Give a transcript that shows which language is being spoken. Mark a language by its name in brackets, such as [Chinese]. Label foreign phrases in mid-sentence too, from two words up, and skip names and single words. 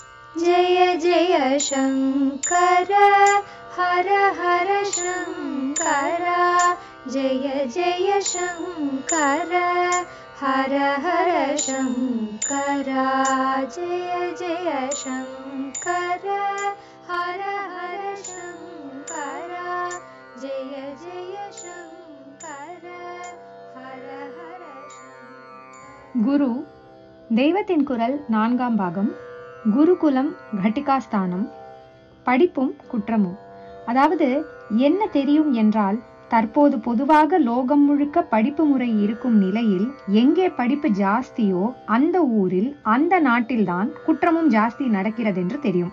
[Sanskrit] जय जय शङ्कर हर हर शङ्कर जय जय शङ्कर हर हर शङ्कर जय जय शङ्कर हर हर शङ्कर जय जय शङ्कर हर हर शङ्कर. [Tamil] குரு தெய்வத்தின் குரல் 4ஆம் பாகம். குருகுலம் கட்டிகாஸ்தானம். படிப்பும் குற்றமும். அதாவது என்ன தெரியும் என்றால், தற்போது பொதுவாக லோகம் முழுக்க படிப்பு முறை இருக்கும் நிலையில் எங்கே படிப்பு ஜாஸ்தியோ அந்த ஊரில் அந்த நாட்டில்தான் குற்றமும் ஜாஸ்தி நடக்கிறது என்று தெரியும்.